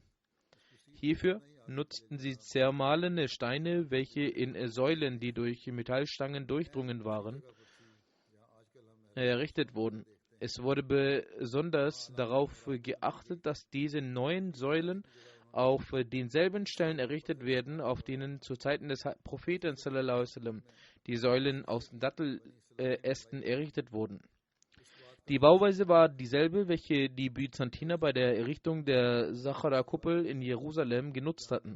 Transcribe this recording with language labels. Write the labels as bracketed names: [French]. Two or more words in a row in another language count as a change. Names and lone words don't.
[German] Hierfür nutzten sie zermahlene Steine, welche in Säulen, die durch Metallstangen durchdrungen waren, errichtet wurden. Es wurde besonders darauf geachtet, dass diese neuen Säulen auf denselben Stellen errichtet werden, auf denen zu Zeiten des Propheten [Arabic] صلى الله عليه وسلم [German] die Säulen aus Dattelästen errichtet wurden. Die Bauweise war dieselbe, welche die Byzantiner bei der Errichtung der Sachara-Kuppel in Jerusalem genutzt hatten.